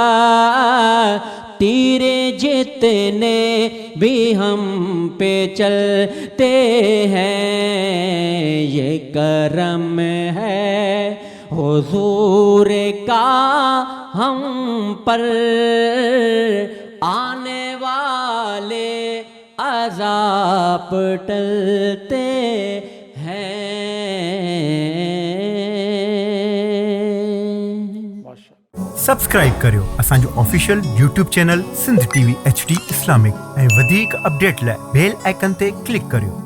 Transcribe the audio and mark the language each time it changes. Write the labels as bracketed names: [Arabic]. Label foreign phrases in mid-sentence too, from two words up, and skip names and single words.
[Urdu] تیرے جتنے بھی ہم پہ چلتے ہیں، یہ کرم ہے حضور کا ہم پر، آنے والے عذاب ٹلتے ہیں۔ [Sindhi] सब्सक्राइब करियो असांजो [English] official YouTube channel [Sindhi] सिंध TV HD इस्लामिक ऐं वधीक अपडेट लाइ [English] bell icon [Sindhi] ते क्लिक करियो।